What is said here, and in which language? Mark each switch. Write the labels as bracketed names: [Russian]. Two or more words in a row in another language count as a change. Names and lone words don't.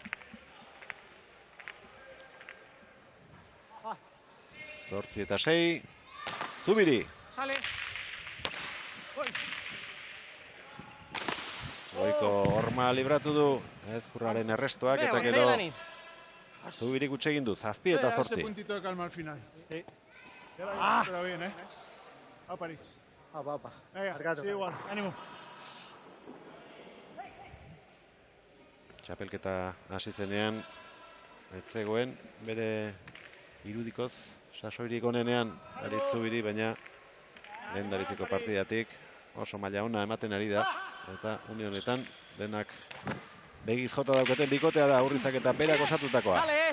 [Basque] Zortzi eta 6, Zubiri. Goiko horma libratu du Ezkurraren errestoak, eta gero Zubiri gutxe egin du, 7 eta 8. [Spanish] Ese puntito de calma al final. Sí. Pero bien, Apa, Rich. Apa. Venga, sí, igual, ánimo. [Basque] Txapelketa hasi zenean, ez zegoen bere irudikoz, sasoirik onenean Aritz Zubiri, baina lehendabiziko partidatik oso maila ona ematen ari da, eta une honetan denak begiz jota daukaten bikotea da Urrizak eta berak osatutakoa.